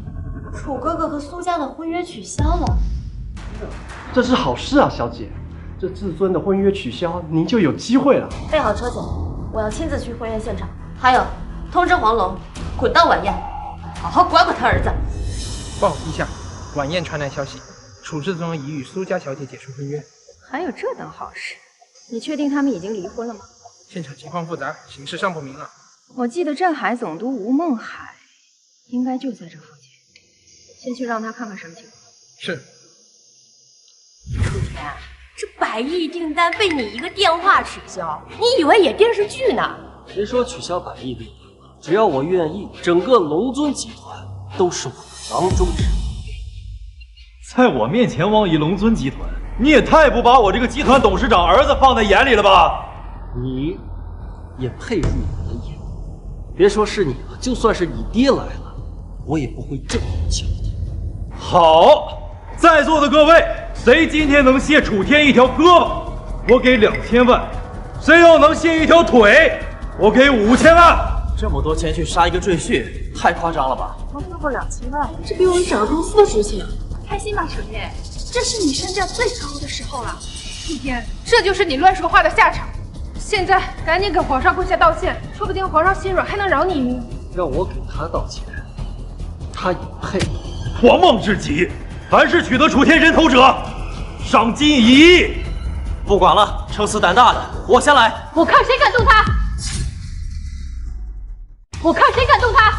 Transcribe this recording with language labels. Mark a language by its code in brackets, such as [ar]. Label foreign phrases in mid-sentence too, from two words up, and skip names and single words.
[zh] 楚哥哥和苏家的婚約取消了。这是好事啊，小姐。这至尊的婚约取消，您就有机会了。备好车子，我要亲自去婚宴现场。还有，通知黄龙滚到晚宴，好好管管他兒子。报陛下，晚宴傳來消息，楚至尊已與蘇家小姐解除婚約。還有這等好事？你確定他們已經離婚了嗎？現場情況複雜，形勢尚不明朗。我記得鎮海總督吳孟海應該就在這附近，先去讓他看看什麼情況。是。楚天，這100億訂單被你一個電話取消，你以為演電視劇呢？誰說取消100億訂單？只要我願意，整個龍尊集團都是我的囊中之物。在我面前妄議龍尊集團，你也太不把我這個集團董事長兒子放在眼裡了吧？你也配入我的眼？別說是你了，就算是你爹來了，我也不會這麼教你。好，在座的各位，誰今天能卸楚天一條胳膊，我給2000萬；誰要能卸一條腿，我給5000萬。這麼多錢去殺一個赘婿，太誇張了吧？才超過2000萬，這比我們整個公司都值錢。開心吧，楚天，這是你身價最高的時候了。楚天，這就是你亂說話的下場。現在趕緊給皇上跪下道歉，說不定皇上心軟還能饒你一命。讓我給他道歉，他也配？狂妄至極！凡是取得楚天人頭者，賞金1億。不管了，撐死膽大的，我先來。我看誰敢動他！我看誰敢動他！